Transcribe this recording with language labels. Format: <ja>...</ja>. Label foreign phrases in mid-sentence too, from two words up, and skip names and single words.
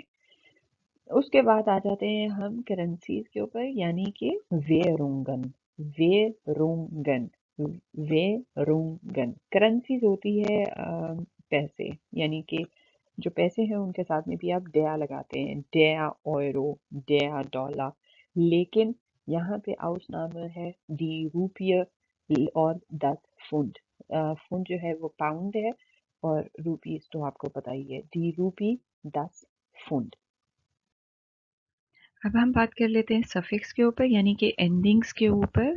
<hi>उसके बाद आ जाते हैं हम करेंसीज के ऊपर यानी कि वेरुंगन, वेरुंगन, वेरुंगन। करेंसीज होती है पैसे यानी कि जो पैसे हैं उनके साथ में भी आप der लगाते हैं,</hi> <de>der euro, der डॉलर।</de> <hi>लेकिन यहाँ पे Ausnahme है</hi> <de>die रुपये</de> <hi>और</hi> <de>das Pfund।</de> <hi>फुंड जो है वो पाउंड है, और रुपीस तो आपको पता ही है,</hi> <de>die रूपी, das Pfund।</de> <hi>अब हम बात कर लेते हैं सफिक्स के ऊपर यानी कि एंडिंग्स के ऊपर।</hi>